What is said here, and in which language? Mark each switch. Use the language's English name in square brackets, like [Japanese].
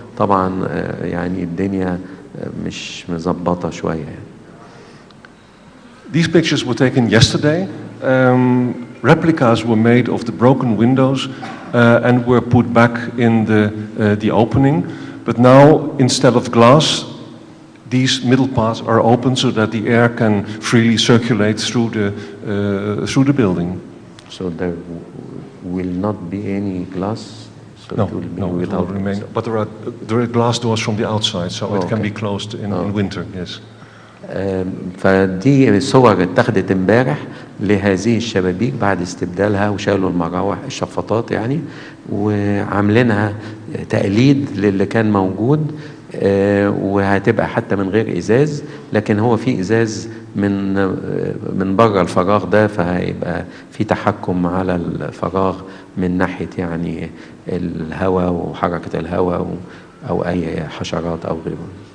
[Arabic] طبعا يعني الدنيا مش مظبطة شوية يعني. [English] These pictures were taken yesterday. Replicas were made of the broken windows and were put back in the opening. But now, instead of glass, these middle parts are open so that the air can freely circulate through the building. So there will not be any glass? So no, it will be no, it will remain. So. But there are glass doors from the outside, so it can be closed in winter, yes. [Arabic] فدي صور اتخذت امبارح لهذه الشبابيك بعد استبدالها وشالوا المراوح الشفاطات يعني، وعاملينها تقليد للي كان موجود، وهتبقى حتى من غير ازاز، لكن هو في ازاز من بره الفراغ ده، فهيبقى في تحكم على الفراغ من ناحية يعني الهواء وحركة الهواء او اي حشرات او غيره.